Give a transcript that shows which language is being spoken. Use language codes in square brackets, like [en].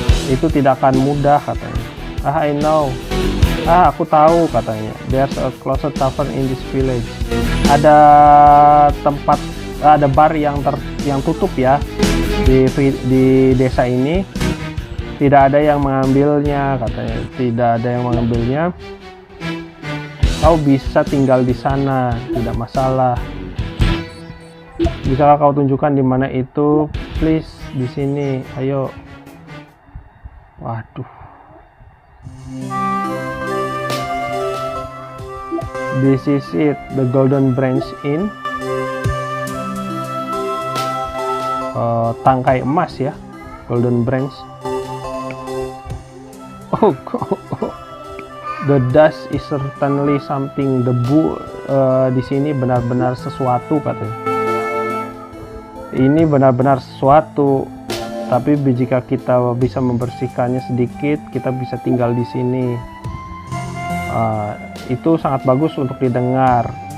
[id] Itu tidak akan mudah, katanya. [en] I know. [id] Aku tahu, katanya. [en] There's a closet tavern in this village. [id] Ada tempat, ada bar yang tutup ya di desa ini. Tidak ada yang mengambilnya, katanya. Tidak ada yang mengambilnya. Kau bisa tinggal di sana, tidak masalah. Bisa kau tunjukkan di mana itu, please? Di sini, ayo. Waduh. [en] This is it, the Golden Branch Inn. [id] Tangkai emas ya, Golden Branch. [en] Oh, the dust is certainly something. [id] Debu di sini benar-benar sesuatu katanya. Ini benar-benar sesuatu. Tapi jika kita bisa membersihkannya sedikit, kita bisa tinggal di sini. Itu sangat bagus untuk didengar.